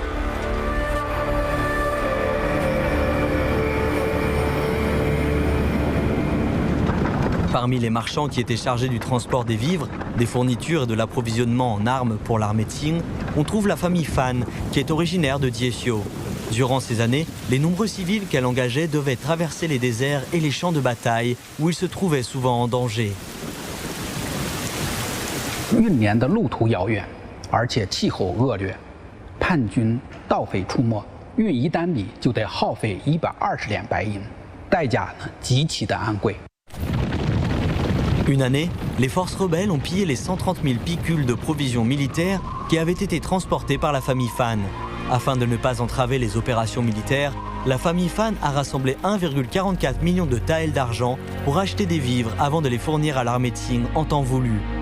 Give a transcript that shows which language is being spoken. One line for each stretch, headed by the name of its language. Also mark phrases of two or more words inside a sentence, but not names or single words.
French: Parmi les marchands qui étaient chargés du transport des vivres, des fournitures et de l'approvisionnement en armes pour l'armée Qing, on trouve la famille Fan, qui est originaire de Jiexiu. Durant ces années, les nombreux civils qu'elle engageait devaient traverser les déserts et les champs de bataille, où ils se trouvaient souvent en danger.
Chinese: 运粮的路途遥远，而且气候恶劣，叛军盗匪出没，运1担米就得耗费120两白银，代价呢极其的昂贵。
French: Une année, les forces rebelles ont pillé les 130 000 picules de provisions militaires qui avaient été transportées par la famille Fan. Afin de ne pas entraver les opérations militaires, la famille Fan a rassemblé 1,44 million de taels d'argent pour acheter des vivres avant de les fournir à l'armée Qing en temps voulu.